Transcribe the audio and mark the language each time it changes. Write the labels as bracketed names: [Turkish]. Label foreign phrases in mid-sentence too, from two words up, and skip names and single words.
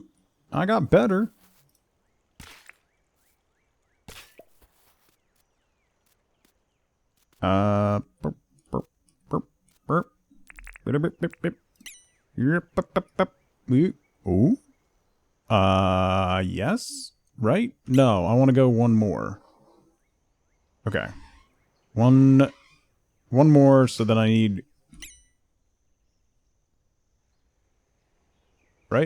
[English] I got better. Burp, burp, burp, burp. Bip, bip, bip, bip. Yep, bip, bip, bip. Ooh. Yes? Right? No, I want to go one more. Okay. One more, so then I need... Right?